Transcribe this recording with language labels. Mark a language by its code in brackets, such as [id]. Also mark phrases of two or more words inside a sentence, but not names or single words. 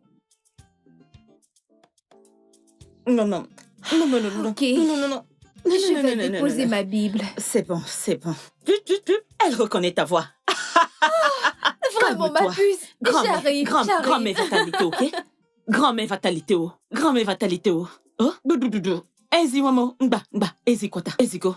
[fr] Non. Ok. Non. Je vais déposer ma Bible. C'est bon. Elle reconnaît ta voix. Vraiment, ma puce. J'arrive. Grand-mère fatalité, ok? Grand-mère fatalité, oh? Oh? [ig] Ezi wamo, mba, ezi kwata, ezi go.